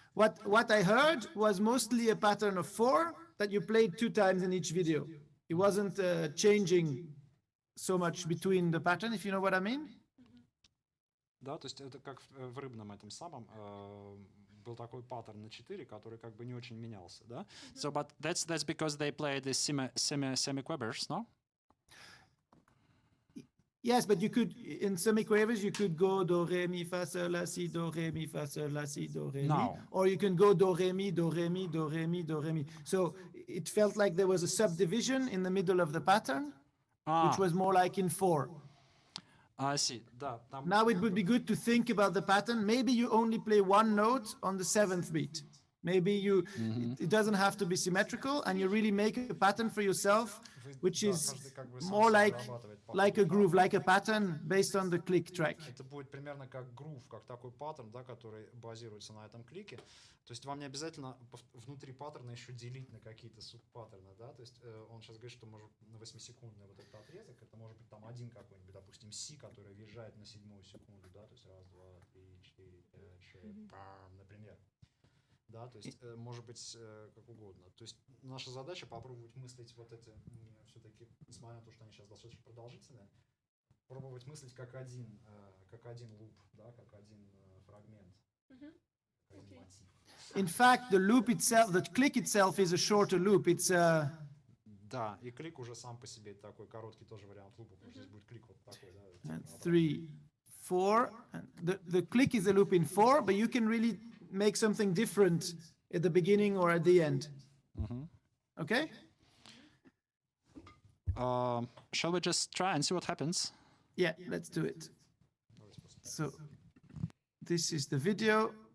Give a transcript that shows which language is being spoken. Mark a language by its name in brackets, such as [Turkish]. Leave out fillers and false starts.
[English] What I heard was mostly a pattern of 4 that you played 2 times in each video. It wasn't changing so much between the pattern, if you know what I mean. [Russian] Да, то есть это как в рыбном этом самом был такой паттерн на 4, который как бы не очень менялся, да? [English] So, but that's because they play the semi-quavers, no? Yes, but you could, in semi-quavers, you could go do, re, mi, fa, sol, la, si, do, re, mi, fa, sol, la, si, do, re, mi. No. Or you can go do, re, mi, do, re, mi, do, re, mi, do, re, mi. So it felt like there was a subdivision in the middle of the pattern, which was more like in 4. I see. [Russian] Да, там, [English] Now it would be good to think about the pattern. Maybe you only play 1 note on the 7th beat. Maybe it doesn't have to be symmetrical, and you really make a pattern for yourself, which is more like a groove, like a pattern based on the click track. [Russian] Это будет примерно как грув, как такой паттерн, да, который базируется на этом клике. То есть вам не обязательно внутри паттерна еще делить на какие-то субпаттерны, да. То есть он сейчас говорит, что может на 8-секундный вот этот отрезок, это может быть там один какой-нибудь, допустим, си, который въезжает на 7-ю секунду, да, то есть 1, 2, 3, 4, 5, 6, например. Да, то есть может быть как угодно. То есть наша задача попробовать мыслить вот эти, все-таки, несмотря на то, что они сейчас достаточно продолжительные, пробовать мыслить как один луп, да, как один фрагмент, как один мотив. [English] In fact, the loop itself, the click itself is a shorter loop. It's [Russian] Да, и клик уже сам по себе такой короткий тоже вариант лупа, потому что здесь будет клик вот такой, да. [English] 3, 4. The click is a loop in 4, but you can really make something different at the beginning or at the end. Okay? Shall we just try and see what happens? Yeah, let's do it. So this is the video.